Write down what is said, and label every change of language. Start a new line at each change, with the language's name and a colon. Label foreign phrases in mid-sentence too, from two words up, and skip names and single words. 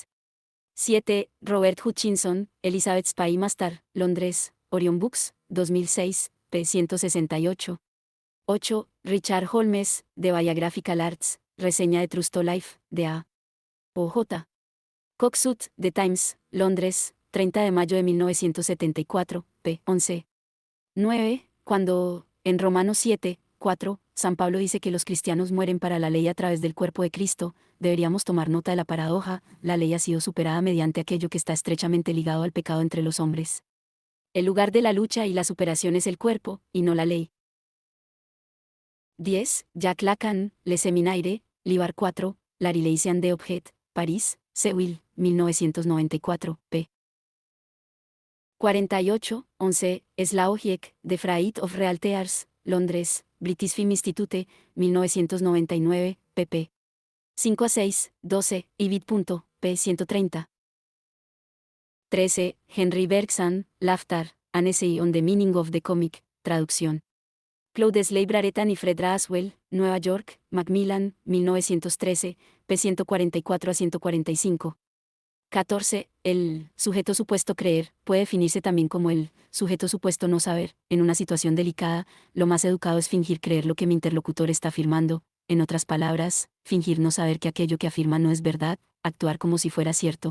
Spanish: 7. Robert Hutchinson, Elizabeth Spy Mastar, Londres, Orion Books, 2006, p. 168. 8. Richard Holmes, de Biographical Arts, reseña de True to Life, de A. O.J. Coxsut, The Times, Londres, 30 de mayo de 1974, p. 11. 9. Cuando, en Romanos 7, 4, San Pablo dice que los cristianos mueren para la ley a través del cuerpo de Cristo, deberíamos tomar nota de la paradoja, la ley ha sido superada mediante aquello que está estrechamente ligado al pecado entre los hombres. El lugar de la lucha y la superación es el cuerpo, y no la ley. 10. Jacques Lacan, Le Seminaire, Libar 4, La Relation des Objets, París, Sewil, 1994, p. 48, 11, Slaughter, The Freight of Real Tears, Londres, British Film Institute, 1999, pp. 5 a 6, 12, Ibid. p. 130. 13, Henry Bergson, Laughter, An Essay on the Meaning of the Comic, traducción. Claude Sleigh-Braretan y Fred Raswell, Nueva York, Macmillan, 1913, p. 144 a 145. 14. El sujeto supuesto creer puede definirse también como el sujeto supuesto no saber. En una situación delicada, lo más educado es fingir creer lo que mi interlocutor está afirmando, en otras palabras, fingir no saber que aquello que afirma no es verdad, actuar como si fuera cierto.